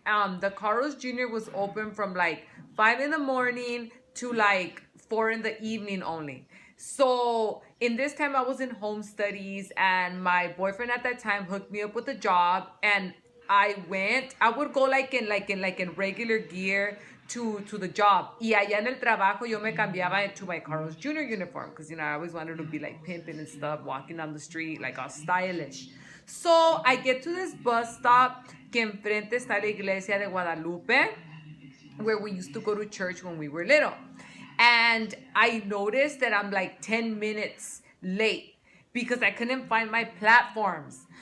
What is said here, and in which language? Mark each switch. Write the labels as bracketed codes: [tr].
[en] The Carlos Jr. was open from like 5 in the morning to like 4 in the evening only. So in this time I was in home studies and my boyfriend at that time hooked me up with a job, and I would go like in regular gear to the job. [es] Y allá en el trabajo yo me cambiaba [en] into my Carlos Jr. uniform because, you know, I always wanted to be like pimping and stuff, walking down the street, like all stylish. So I get to this bus stop [es] que enfrente está la iglesia de Guadalupe, [en] where we used to go to church when we were little. And I noticed that I'm like 10 minutes late because I couldn't find my platforms.